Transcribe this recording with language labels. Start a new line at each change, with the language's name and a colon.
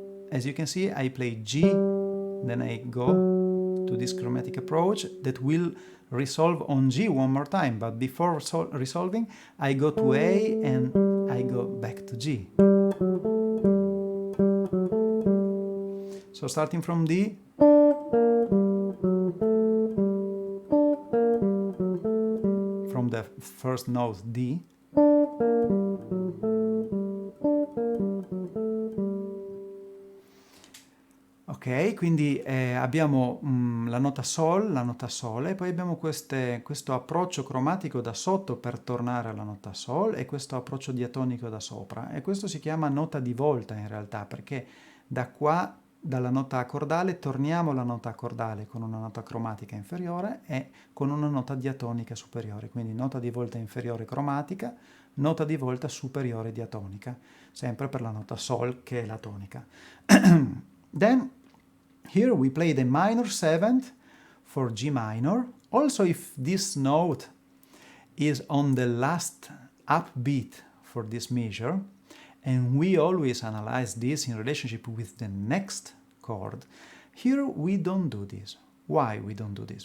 English: As you can see, I play G, then I go to this chromatic approach that will resolve on G one more time, but before resolving, I go to A and I go back to G. So starting from D, from the first note D,
Italian: ok, quindi abbiamo la nota Sol, la nota Sole, e poi abbiamo questo approccio cromatico da sotto per tornare alla nota Sol e questo approccio diatonico da sopra, e questo si chiama nota di volta in realtà, perché da qua, dalla nota accordale, torniamo alla nota accordale con una nota cromatica inferiore e con una nota diatonica superiore, quindi nota di volta inferiore cromatica, nota di volta superiore diatonica, sempre per la nota Sol che è la tonica.
English: Then here we play the minor 7th for G minor, Also, if this note is on the last upbeat for this measure, and we always analyze this in relationship with the next chord, here we don't do this. Why we don't do this?